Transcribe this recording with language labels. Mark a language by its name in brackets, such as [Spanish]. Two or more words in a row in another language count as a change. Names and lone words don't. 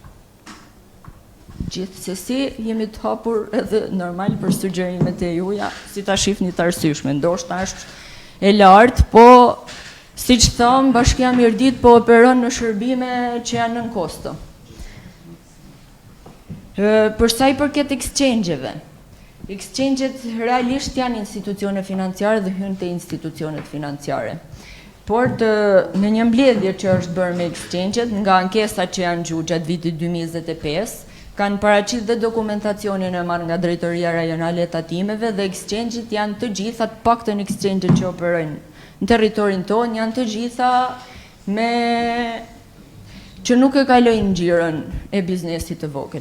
[Albanian] Gjithsesi jemi të hapur edhe normal për sugjerimet e juaja, si ta shihni të arsyeshme. Ndoshta është e lartë, po siç thon, Bashkia Mirdit po operon në shërbime që janë nën kosto. Për sa i përket exchange-eve, exchange-et realisht janë institucione financiare dhe hynë te institucionet financiare. Por në një mbledhje që është bërë me exchange-et, nga ankesa që janë gjuhë gjatë vitit 2025, kanë paraqit dhe dokumentacionin e marrë nga Drejtoria Rajonale e Tatimeve dhe exchange-et janë të gjitha, të paktën exchange-et që operojnë në territorin tonë, janë të gjitha me që nuk e kalojnë xhiron e biznesit të vogël.